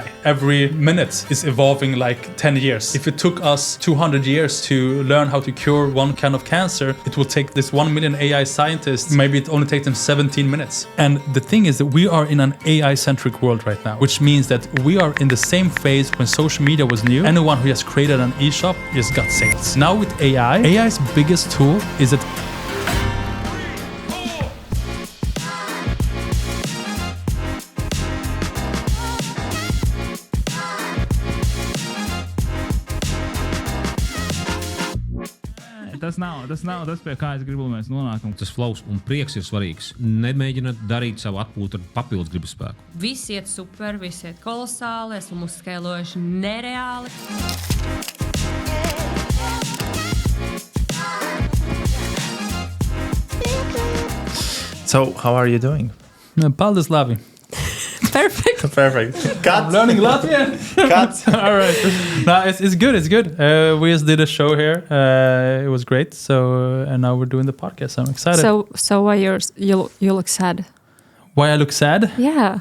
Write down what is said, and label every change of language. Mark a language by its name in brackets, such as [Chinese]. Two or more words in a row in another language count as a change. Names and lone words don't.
[English] Every minute is evolving like 10 years. If it took us 200 years to learn how to cure one kind of cancer, it will take this 1 million AI scientists, maybe it only takes them 17 minutes. And the thing is that we are in an AI-centric world right now, which means that we are in the same phase when social media was new. Anyone who has created an e-shop just got sales. Now with AI, AI's biggest tool is that [Latvian] Tas pie kā es gribu, lai mēs nonākam. Tas flows un prieks ir svarīgs. Nemēģināt darīt savu atpūtu ar papildus gribas spēku. Viss iet super, viss iet kolosāli, esam uzskailojuši nereāli. [English] So, how are you doing? [Latvian] Paldies, labi. [English] Perfect. Perfect. I'm learning Latvian. Cut. All right. No, it's good. It's good. We just did a show here. It was great. So, and now we're doing the podcast. So I'm excited. So why you look sad? Why I look sad? Yeah.